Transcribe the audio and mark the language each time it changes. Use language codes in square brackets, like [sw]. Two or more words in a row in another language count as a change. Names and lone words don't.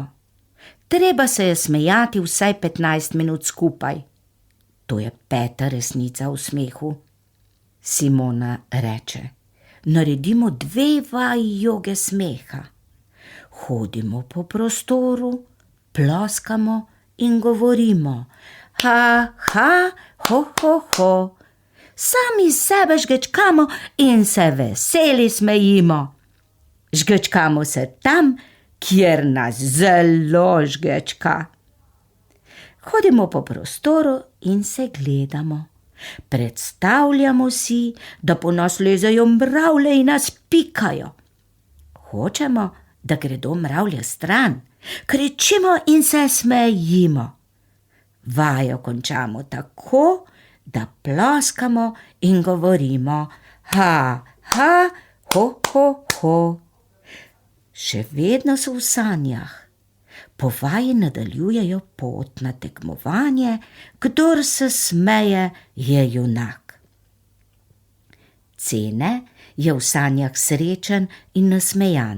[sl] Treba se je smejati vsaj 15 minut skupaj. To je peta resnica o smehu. Simona reče: naredimo 2 vaji joge smeha. Hodimo po prostoru, ploskamo in govorimo: ha, ha, ho, ho, ho. Sami sebe žgečkamo in se veseli smejimo. Žgečkamo se tam, kjer nas zelo žgečka. Hodimo po prostoru in se gledamo. Predstavljamo si, da po nas lezejo mravlje in nas pikajo. Hočemo, da gredo mravlje stran. Kričimo in se smejimo. Vajo končamo tako, da ploskamo in govorimo: ha, ha, ho, ho, ho. Še vedno so v sanjah. Po vaji nadaljujejo pot na tekmovanje. Kdor se smeje, je junak. Cene je v sanjah srečen in nasmejan.